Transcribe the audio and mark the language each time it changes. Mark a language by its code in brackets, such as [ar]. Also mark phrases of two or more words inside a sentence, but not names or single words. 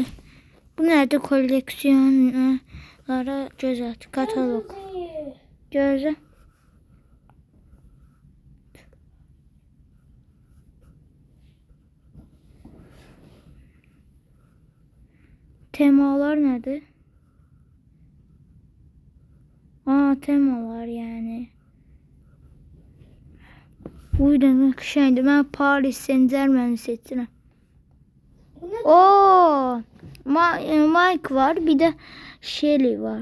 [tr] Bu nerede koleksiyonlara göz at. [az] Katalog. Gözə. Temalar nədir? [tr] Temalar yani. Bu demek şeydi. Ben Paris Saint-Germain'i seçtim. Oo, Mike var, bir de Shelly var.